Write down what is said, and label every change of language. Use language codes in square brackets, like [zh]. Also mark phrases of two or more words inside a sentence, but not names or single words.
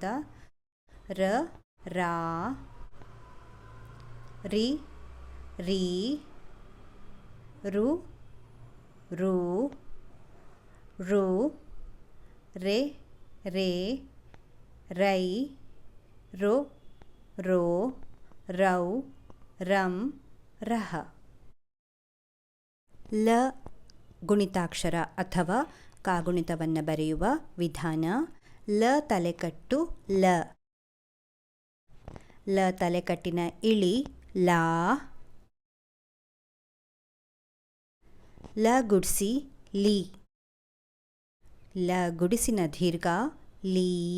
[kn] ರ ರಾ ರಿ ರೀ ರು ರೂ ಋ ರೇ ರೇ ರೈ ರೋ ರೋ ರೌ ರಂ ರಹ. ಲ ಗುಣಿತಾಕ್ಷರ ಅಥವಾ ಕಾಗುಣಿತವನ್ನು ಬರೆಯುವ ವಿಧಾನ. ಲ ತಲೆಕಟ್ಟು ಲ. ಲ ತಲೆಕಟ್ಟಿನ ಇಳಿ ಲಾ. ಲ ಗುಡ್ಸಿ ಲೀ. ಲ ಗುಡಿಸಿನ ದೀರ್ಘ ಲೀ.